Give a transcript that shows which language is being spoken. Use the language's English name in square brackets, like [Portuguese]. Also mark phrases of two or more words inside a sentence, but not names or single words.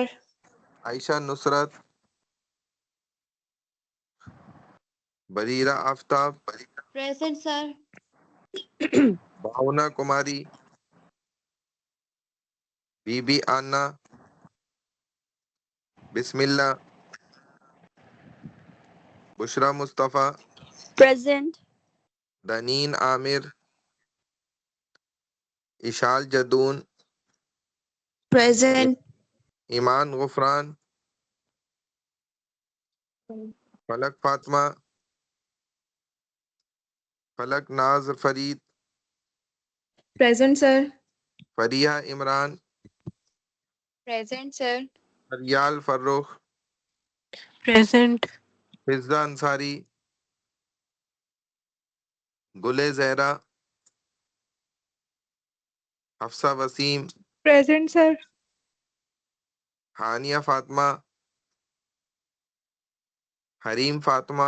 [Urdu] عائشہ نصرت. بریرہ آفتاب. [English] Present, sir. [Urdu] بھاونا کماری. بی بی آنا. بسم اللہ. بشرا مصطفیٰ. [English] Present. [Urdu] دنین عامر. اشال جدون. [English] Present. [Urdu] ایمان غفران. فلک فاطمہ. فلک ناز فرید. [English] Present, sir. [Urdu] فریحہ عمران. [English] Present, sir. [Urdu] فریال فرخ. [English] Present. [Urdu] فضہ انصاری. گل زہرا. حفصہ وسیم. [English] Present, sir. [Urdu] ہانیہ فاطمہ. حریم فاطمہ.